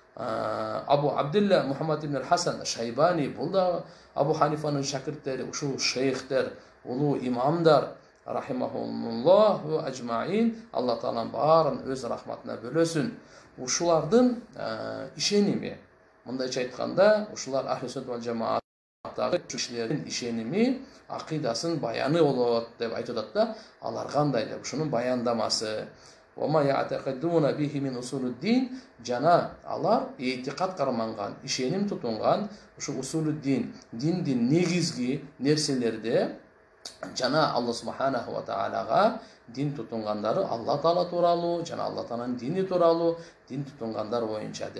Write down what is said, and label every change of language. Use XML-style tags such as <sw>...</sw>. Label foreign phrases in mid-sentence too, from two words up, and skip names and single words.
<ky>Абу Абдилла Мухаммад ибн Хасан Шайбани, бул да Абу Ханифанын шакирттери, ушул шейхтер, улуу имамдар,</ky> <ar>رحمهم الله وأجمعين,</ar> <ky>Алла таалам баарын өз рахматына бөлөсүн. Ушулардын ишеними, мындайча айтканда, ушулар Ахли Сүннет ва Жамааттагы кишилердин ишеними, акыйдасын баяны болот деп айтып атат да. Алар кандай деп ушунун баяндамасы.</ky> <ar>وما يعتقدون به من أصول الدين,</ar> <ky>жана алар этикад карманган, ишеним тутунган ушу усулуддин, диндин негизги нерселерде жана Алла субханаху ва таалага дин тутунгандары Алла таала тууралуу, жана Алла тааланын дини тууралуу дин тутунгандар боюнча деп.</ky>